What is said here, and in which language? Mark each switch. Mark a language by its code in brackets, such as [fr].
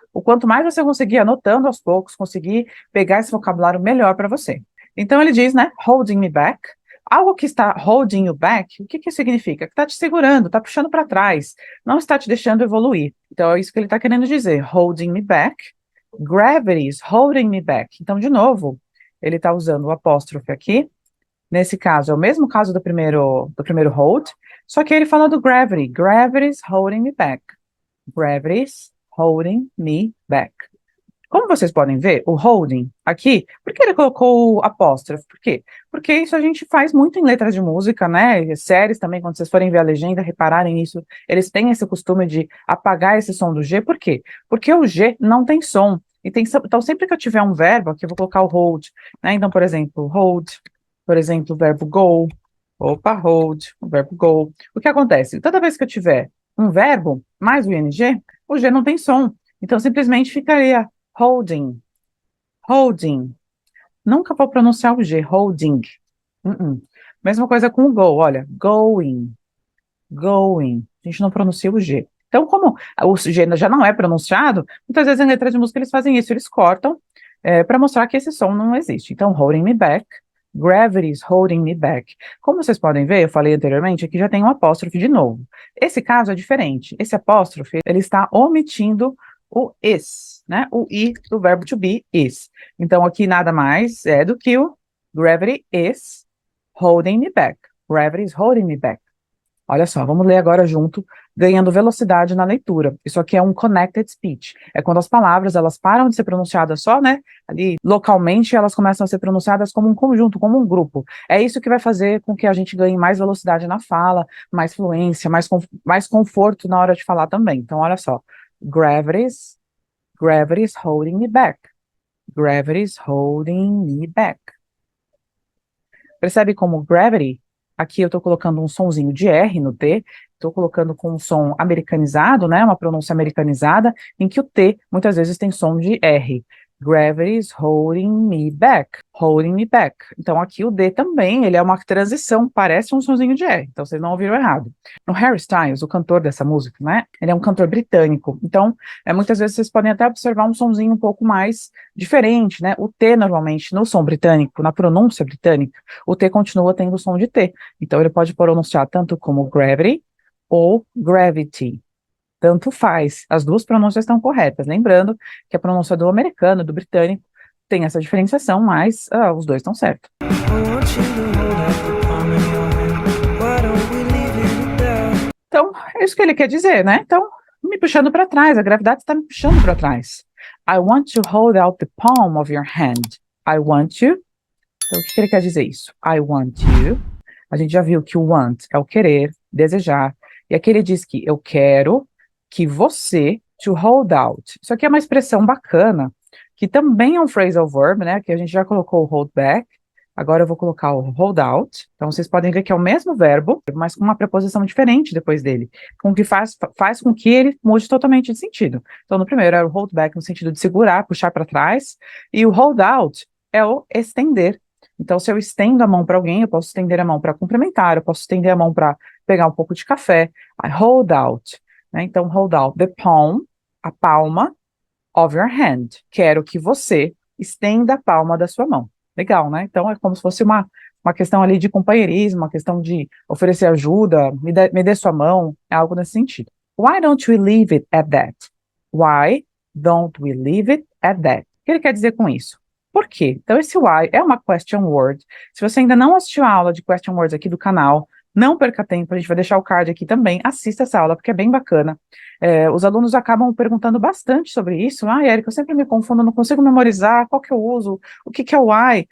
[pt] O quanto mais você conseguir anotando aos poucos, conseguir pegar esse vocabulário melhor para você. Então, ele diz, né, [en] holding me back. [pt] Algo que está [en] holding you back, [pt] o que que significa? Que está te segurando, está puxando para trás, não está te deixando evoluir. Então, é isso que ele está querendo dizer, [en] holding me back. Gravity is holding me back. [pt] Então, de novo, ele está usando o apóstrofe aqui. Nesse caso, é o mesmo caso do primeiro hold, só que ele fala do gravity. [en] Gravity's holding me back. Gravity's holding me back. [pt] Como vocês podem ver, o holding aqui, por que ele colocou o apóstrofe? Por quê? Porque isso a gente faz muito em letras de música, né? Séries também, quando vocês forem ver a legenda, repararem nisso, eles têm esse costume de apagar esse som do G. Por quê? Porque o G não tem som. Então, sempre que eu tiver um verbo, aqui eu vou colocar o hold, né? Então, por exemplo, hold, por exemplo, o verbo go. Opa, hold, o verbo go. O que acontece? Toda vez que eu tiver um verbo mais o ing, o G não tem som. Então, simplesmente ficaria holding, holding. Nunca vou pronunciar o G, holding. Mesma coisa com o go, olha, going, going. A gente não pronuncia o G. Então, como o G já não é pronunciado, muitas vezes em letra de música eles fazem isso, eles cortam para mostrar que esse som não existe. [en] Então, holding me back, gravity is holding me back. [pt] Como vocês podem ver, eu falei anteriormente, aqui já tem um apóstrofe de novo. Esse caso é diferente. Esse apóstrofe, ele está omitindo o is, né? O I do verbo to be, is. Então, aqui nada mais é do que o [en] gravity is holding me back. Gravity is holding me back. [pt] Olha só, vamos ler agora junto, ganhando velocidade na leitura. Isso aqui é um connected speech. É quando as palavras, elas param de ser pronunciadas só, né? Ali, localmente, elas começam a ser pronunciadas como um conjunto, como um grupo. É isso que vai fazer com que a gente ganhe mais velocidade na fala, mais fluência, mais conforto na hora de falar também. Então, olha só. [en] Gravity's holding me back. Gravity's holding me back. [pt] Percebe como gravity, aqui eu estou colocando um sonzinho de R no T, estou colocando com um som americanizado, né, uma pronúncia americanizada, em que o T muitas vezes tem som de R. [en] Gravity's holding me back, holding me back. [pt] Então aqui o D também, ele é uma transição, parece um sonzinho de R, então vocês não ouviram errado. O Harry Styles, o cantor dessa música, né, ele é um cantor britânico, então muitas vezes vocês podem até observar um sonzinho um pouco mais diferente, né, o T normalmente no som britânico, na pronúncia britânica, o T continua tendo o som de T, então ele pode pronunciar tanto como gravity ou gravity. Tanto faz, as duas pronúncias estão corretas. Lembrando que a pronúncia do americano, do britânico, tem essa diferenciação, mas os dois estão certos. Então, é isso que ele quer dizer, né? Então, me puxando para trás, a gravidade está me puxando para trás. [en] I want to hold out the palm of your hand. I want you. [pt] Então, o que ele quer dizer isso? [en] I want you. [pt] A gente já viu que o want é o querer, desejar. E aqui ele diz que eu quero que você, [en] to hold out. [pt] Isso aqui é uma expressão bacana, que também é um phrasal verb, né? Que a gente já colocou o hold back. Agora eu vou colocar o hold out. Então vocês podem ver que é o mesmo verbo, mas com uma preposição diferente depois dele, com que faz com que ele mude totalmente de sentido. Então no primeiro era o hold back no sentido de segurar, puxar para trás, e o hold out é o estender. Então, se eu estendo a mão para alguém, eu posso estender a mão para cumprimentar, eu posso estender a mão para pegar um pouco de café. [en] I hold out, né? Então, hold out the palm, [pt] a palma [en] of your hand. [pt] Quero que você estenda a palma da sua mão. Legal, né? Então, é como se fosse uma questão ali de companheirismo, uma questão de oferecer ajuda, me dê sua mão, é algo nesse sentido. [en] Why don't we leave it at that? Why don't we leave it at that? [pt] O que ele quer dizer com isso? Por quê? Então, esse why é uma question word. Se você ainda não assistiu a aula de question words aqui do canal, não perca tempo, a gente vai deixar o card aqui também. Assista essa aula, porque é bem bacana. Os alunos acabam perguntando bastante sobre isso. Érica, eu sempre me confundo, não consigo memorizar, qual que eu uso, o que que é o why?